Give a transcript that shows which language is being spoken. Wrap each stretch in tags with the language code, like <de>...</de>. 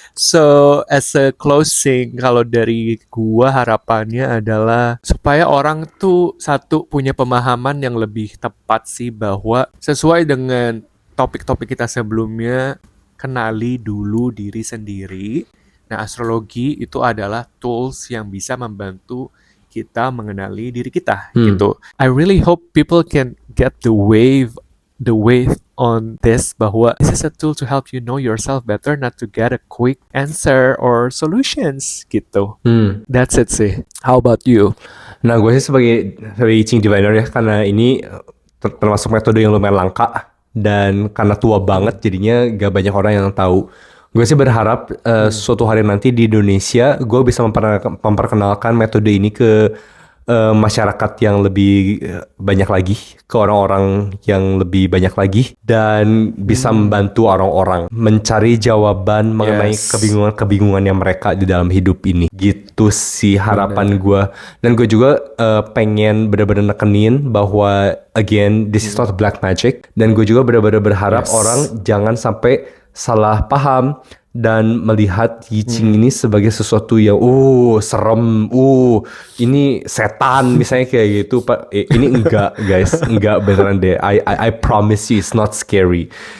<en>So, as a closing,</en> <id>kalau dari gua harapannya adalah supaya orang tuh satu punya pemahaman yang lebih tepat sih, bahwa sesuai dengan topik-topik kita sebelumnya, kenali dulu diri sendiri. Nah, astrologi itu adalah tools yang bisa membantu kita mengenali diri kita gitu.</id> <en>I really hope people can get the wave on this,</en> <id>bahwa</id> <en>this is a tool to help you know yourself better, not to get a quick answer or solutions gitu. That's it sih. How about you?</en> <id>Nah gue sih sebagai Yicing diviner ya, karena ini termasuk metode yang lumayan langka, dan karena tua banget jadinya gak banyak orang yang tahu. Gue sih berharap suatu hari nanti di Indonesia gue bisa memperkenalkan metode ini ke masyarakat yang lebih banyak lagi, ke orang-orang yang lebih banyak lagi, dan bisa membantu orang-orang mencari jawaban mengenai kebingungannya mereka di dalam hidup ini. Gitu sih harapan gue. Dan gue juga pengen benar-benar nekenin bahwa</id> <en>again, this is not black magic,</en> <id>dan gue juga benar-benar berharap orang jangan sampai salah paham dan melihat Yicing ini sebagai sesuatu yang serem, ini setan misalnya kayak gitu Pak. Ini enggak guys, enggak beneran deh.</id> <en>I promise you it's not scary.</en>